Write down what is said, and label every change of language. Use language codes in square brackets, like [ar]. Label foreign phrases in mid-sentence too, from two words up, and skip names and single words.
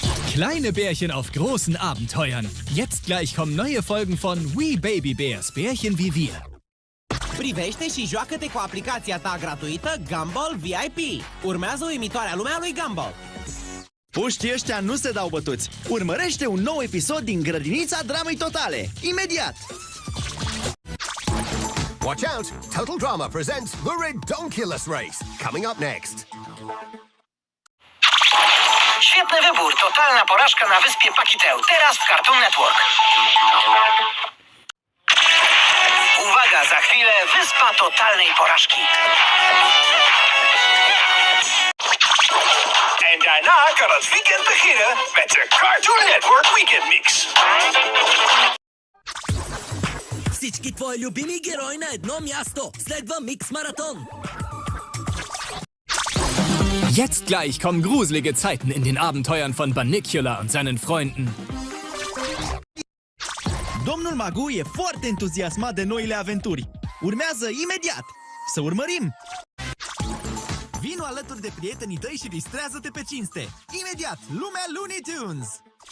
[de] Kleine Bärchen auf großen Abenteuern. Jetzt gleich kommen neue Folgen von We Baby Bears, Bärchen wie wir. [ro] Privește și joacă-te cu aplicația ta gratuită Gumball VIP. Urmează uimitoarea lumea lui Gumball. Puștii ăștia nu se dau bătuți. Urmărește un nou episod din Grădinița Dramei Totale, imediat! [en] Watch out! Total Drama presents The Redonkulous Race, coming up next. [pl] Świetny wybór. Totalna porażka na wyspie Pakiteu. Teraz w Cartoon Network. Uwaga, za chwilę wyspa totalnej porażki. [nl] En daarna kan het weekend beginnen met de Cartoon Network Weekend Mix. [bg] Всички твои любими герои на едно място. Следва Mix Marathon. [de] Jetzt gleich kommen gruselige Zeiten in den Abenteuern von Bunnicula und seinen Freunden. [ro] Domnul Magu e foarte entuziasmat de noile aventuri. Urmează imediat! Să urmărim! Vino alături de prietenii tăi și distrează-te pe cinste! Imediat! Lumea Looney Tunes!